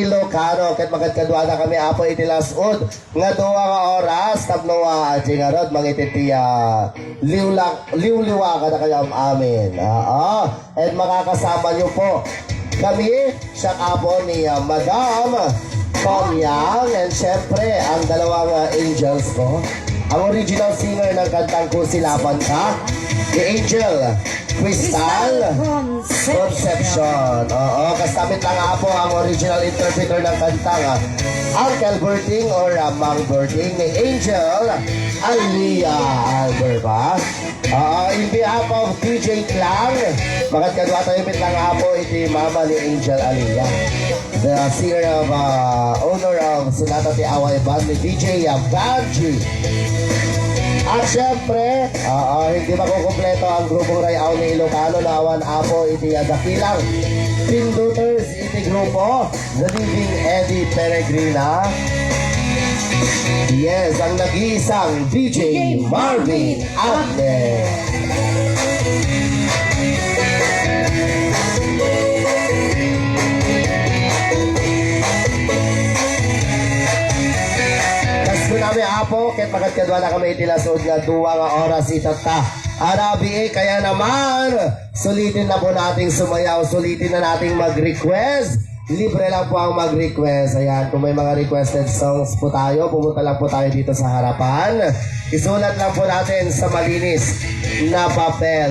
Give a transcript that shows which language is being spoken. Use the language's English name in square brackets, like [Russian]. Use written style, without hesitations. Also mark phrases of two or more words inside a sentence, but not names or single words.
[Filipino] Ilocano. [Iloko] Ket magkadwa na kami apo itilasod nga duwa nga oras tapno aji nga rod mangititiya liwliwa ka na kayo amin. [Filipino] At makakasama niyo po kami sa kapo ni Madam Tomyang and syempre ang dalawang angels ko. Ang original singer ng kantang Kusilapan Ka, the Angel Crystal Conception. Kasabit lang nga po ang original interpreter ng kantang Uncle Berting or Mang Berting ni Angel Alia Alberba. [English] In behalf of [Filipino] DJ Clang, [Iloko] magkadwa tayo mit lang nga po iti [Filipino] mama ni Angel Alia, [English] the singer of owner of [Filipino] Sonata Ti Away Band ni DJ Banji. At syempre, hindi makukumpleto ang grupong Rayaw ni Ilocano na awan apo iti dakilang Pinduters iti grupo, The Living Eddie Peregrina. Yes, ang nag-iisang DJ Marvin Agne. [Iloko] Kami apo, ket magkadwa na kami itilasod nga duwa nga oras itata. [Filipino] Arabi kaya naman, sulitin na po nating sumayaw, sulitin na nating mag-request. Libre lang po ang mag-request. Ayan, kung may mga requested songs po tayo, pumunta lang po tayo dito sa harapan. Isulat lang po natin sa malinis na papel.